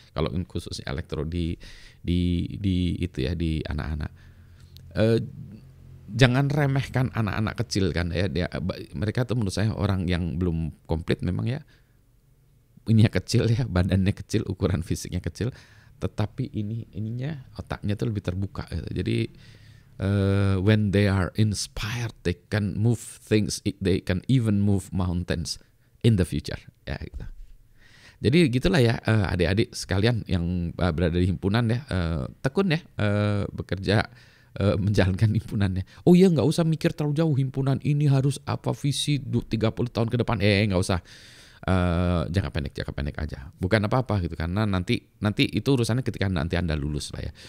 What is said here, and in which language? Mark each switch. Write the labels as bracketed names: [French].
[Indonesian] Kalau khususnya elektro di itu ya, di anak-anak. Jangan remehkan anak-anak kecil kan ya. Mereka tuh menurut saya orang yang belum komplit memang ya. Ininya kecil ya, badannya kecil, ukuran fisiknya kecil, tetapi ininya otaknya tuh lebih terbuka gitu. [English] Jadi when they are inspired, they can move things, they can even move mountains in the future ya gitu. [Indonesian] Jadi gitulah ya adik-adik sekalian yang berada di himpunan ya, tekun ya bekerja menjalankan himpunannya. Oh iya, nggak usah mikir terlalu jauh, himpunan ini harus apa visi 30 tahun ke depan, nggak usah. Jangka pendek aja, bukan apa-apa gitu, karena nanti itu urusannya ketika nanti Anda lulus lah ya.